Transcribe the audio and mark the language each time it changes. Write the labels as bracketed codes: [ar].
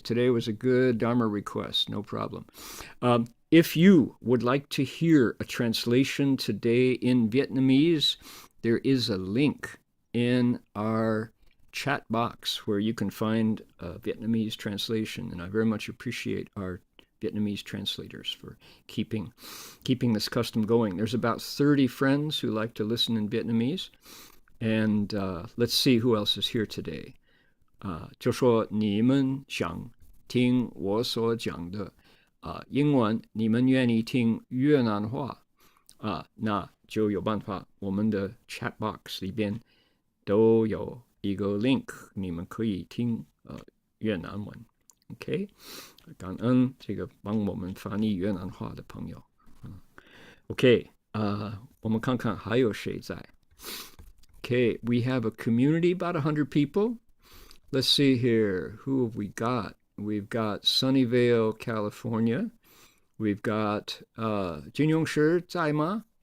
[en] Today was a good Dharma request, no problem. If you would like to hear a translation today in Vietnamese, there is a link in our chat box where you can find a Vietnamese translation, and I very much appreciate our Vietnamese translators for keeping this custom going. There's about 30 friends who like to listen in Vietnamese, and let's see who else is here today. [zh] 就说你们想听我所讲的英文，你们愿意听越南话那就有办法，我们的 chat box 里边都有一个 link， 你们可以听越南文。 OK， 感恩这个帮我们翻译越南话的朋友。 OK， 我们看看还有谁在。 [en] Okay, we have a community, about 100 people. Let's see here. Who have we got? We've got Sunnyvale, California. We've got 金庸师 [zh] 在吗？